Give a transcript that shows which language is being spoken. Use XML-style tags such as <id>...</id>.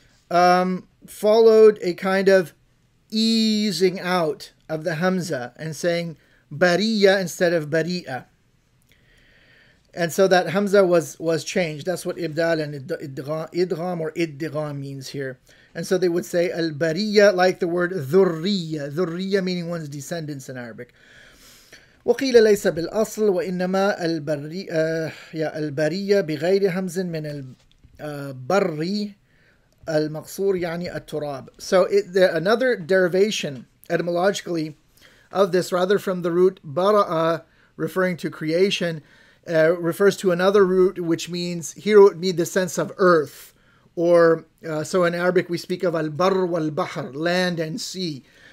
<en>followed a kind of easing out of the hamza and saying bariya instead of bari'a. And so that hamza was changed. That's what ibdal and idgham or idgham means here. And so they would say al-bariya, like the word dhurriya. Dhurriya meaning one's descendants in Arabic.</en> <ar>وقيل ليس بالأصل وإنما البرية بغير همز من البر المقصور يعني التراب.</ar> <en>So another derivation etymologically of this, rather from the root bara'a, referring to creation, refers to another root which means, here it would mean the sense of earth. Or so in Arabic we speak of al-barr wal-bahr, land and sea.</en>